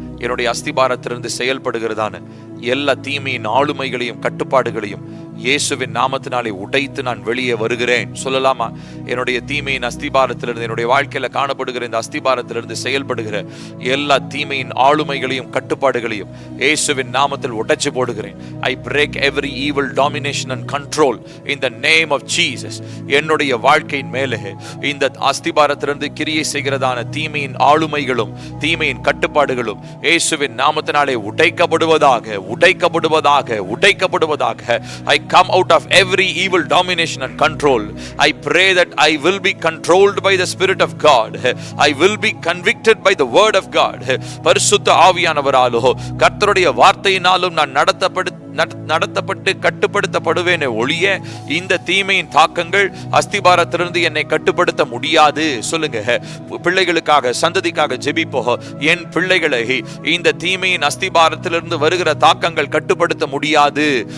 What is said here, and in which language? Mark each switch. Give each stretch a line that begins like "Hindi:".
Tamil: என்னுடைய அஸ்திபாரத்திலிருந்து செயல்படுகிறதான எல்லா தீமையின் ஆளுமைகளையும் கட்டுப்பாடுகளையும் இயேசுவின் நாமத்தினாலே உடைத்து நான் வெளியே வருகிறேன். சொல்லலாமா? என்னுடைய தீமையின் அஸ்திபாரத்திலிருந்து, என்னுடைய வாழ்க்கையில காணப்படுகிற இந்த அஸ்திபாரத்திலிருந்து செயல்படுகிற எல்லா தீமையின் ஆளுமைகளையும் கட்டுப்பாடுகளையும் இயேசுவின் நாமத்தில் உடைச்சு போடுகிறேன்.
English: I break every evil domination and control in the name of Jesus.
Tamil: என்னுடைய வாழ்க்கையின் மேலே இந்த அஸ்திபாரத்திலிருந்து கிரியை செய்கிறதான தீமையின் ஆளுமைகளும் தீமையின் கட்டுப்பாடுகளும் இயேசுவின் நாமத்தினாலே உடைக்கப்படுவதாக, உடைக்கப்படுவதாக, உடைக்கப்படுவதாக.
English: I come out of every evil domination and control. I pray that I will be controlled by the Spirit of God. I will be convicted by the Word of God.
Tamil: பரிசுத்த ஆவியானவராலோ கர்த்தருடைய வார்த்தையினாலும் நான் நடத்தப்பட்டு கட்டுப்படுத்தப்படுவேனே ஒழிய இந்த தீமையின் தாக்கங்கள் அஸ்திபாரத்திலிருந்து என்னை கட்டுப்படுத்த முடியாது. சொல்லுங்க. பிள்ளைகளுக்காக, சந்ததிக்காக ஜெபிப்போ. என் பிள்ளைகளை இந்த தீமையின் அஸ்திபாரத்திலிருந்து வருகிற தாக்கங்கள் கட்டுப்படுத்த முடியாது.